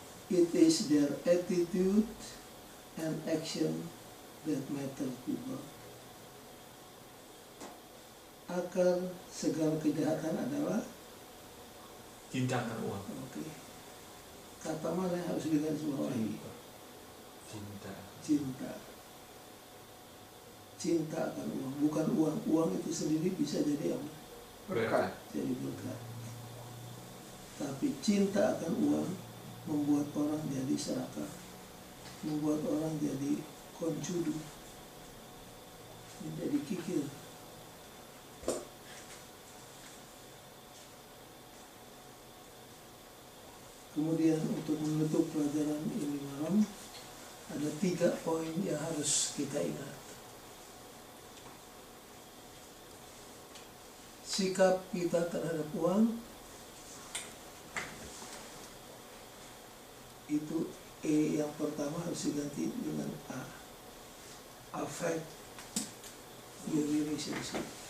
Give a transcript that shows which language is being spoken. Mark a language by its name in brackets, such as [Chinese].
[English] It is their attitude and action that matter to God. [Indonesian] Akar segala kejahatan adalah Cinta akan uang. Oke. Kata mana yang harus digarisbawahi? Cinta. Cinta. Cinta akan uang, bukan uang. Uang itu sendiri bisa jadi apa? Berkat. Jadi berkat. Tapi cinta akan uang membuat orang jadi serakah, membuat orang jadi koncudu, menjadi kikir. Kemudian untuk menutup pelajaran ini malam, ada 3 poin yang harus kita ingat. Sikap kita terhadap uang, itu E yang pertama harus diganti dengan A. [English] Affect your relationship.